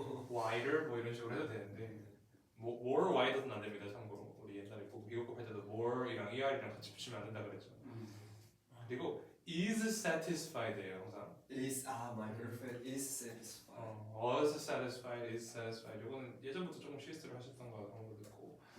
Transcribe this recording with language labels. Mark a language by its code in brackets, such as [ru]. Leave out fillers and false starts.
[ko] wider 뭐 이런 식으로 해도 되는데 [en] more wider [ko] 는 안 됩니다. 참고로 우리 옛날에 미국 할 때도 more이랑 er이랑 같이 붙이면 안 된다 그랬죠. 그리고 [en] is satisfied [ko] 예요 항상. [en] My girlfriend is satisfied. was satisfied, is satisfied. [ko] 이거는 예전부터 조금 실수를 하셨던 거 그런 거 듣고.